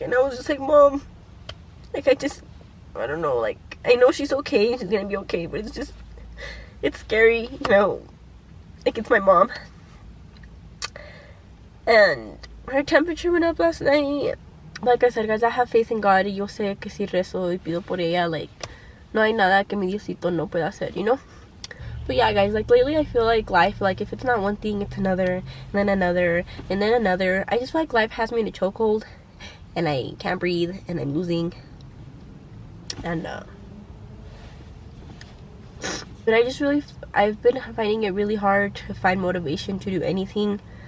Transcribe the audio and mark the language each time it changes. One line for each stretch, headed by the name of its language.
English: And I was just like, Mom, like, I don't know, like, I know she's okay, she's gonna be okay, but it's just, it's scary, you know, like, it's my mom. And her temperature went up last night. Like I said, guys, I have faith in God.
Spanish: Yo sé que si rezo y pido por ella, like, no hay nada que mi Diosito no pueda hacer,
English: you know? But yeah, guys, like, lately I feel like life, like, if it's not one thing, it's another, and then another, and then another. I just feel like life has me in a chokehold, and I can't breathe, and I'm losing. And, but I've been finding it really hard to find motivation to do anything.